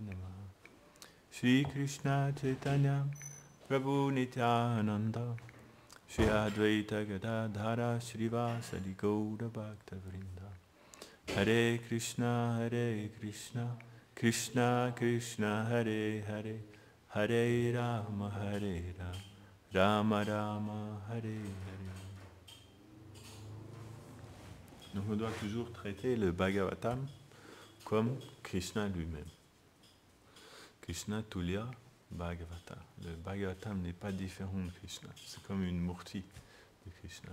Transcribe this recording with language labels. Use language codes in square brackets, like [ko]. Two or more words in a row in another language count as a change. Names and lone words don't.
[sa] नमः श्री कृष्ण चैतन्य प्रभु नित्यानन्द श्री अद्वैत गदाधर श्रीवासादि गौर भक्त वृन्द हरे कृष्ण कृष्ण कृष्ण हरे हरे हरे राम राम राम हरे हरे. [fr] Donc on doit toujours traiter le Bhagavatam comme Krishna lui-même. [sa] कृष्ण तुल्य भागवत. [fr] Le Bhagavatam n'est pas différent de Krishna. C'est comme une murti de Krishna.